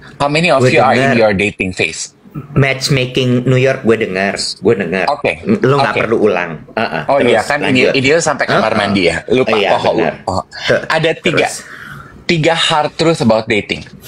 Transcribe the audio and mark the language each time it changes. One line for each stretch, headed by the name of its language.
English: How many of you are in your dating phase?
Indonesian: Matchmaking New York gue dengar. Oke. Lo nggak perlu ulang. Oh iya kan, ini sampai kamar mandi ya. Lupa. Ada tiga
English: hard truth about dating.